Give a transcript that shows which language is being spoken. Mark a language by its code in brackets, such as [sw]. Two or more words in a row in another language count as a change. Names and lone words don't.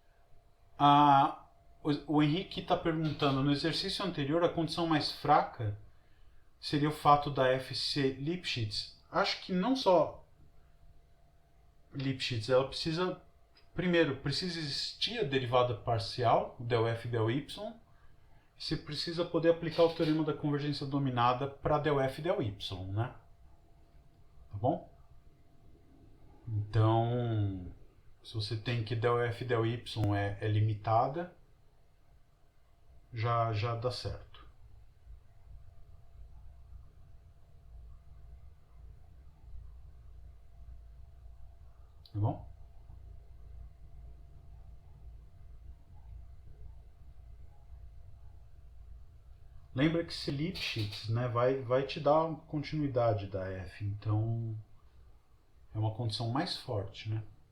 [pt] O Henrique está perguntando, no exercício anterior, a condição mais fraca seria o fato da f ser Lipschitz. Acho que não só Lipschitz, ela precisa... Primeiro, precisa existir a derivada parcial, del f del y. Você precisa poder aplicar o teorema da convergência dominada para del f del y, né? Tá bom? Então, se você tem que del f del y é limitada, já dá certo. Tá bom? Lembra que esse Lipschitz, né, vai te dar a continuidade da f, então é uma condição mais forte, né?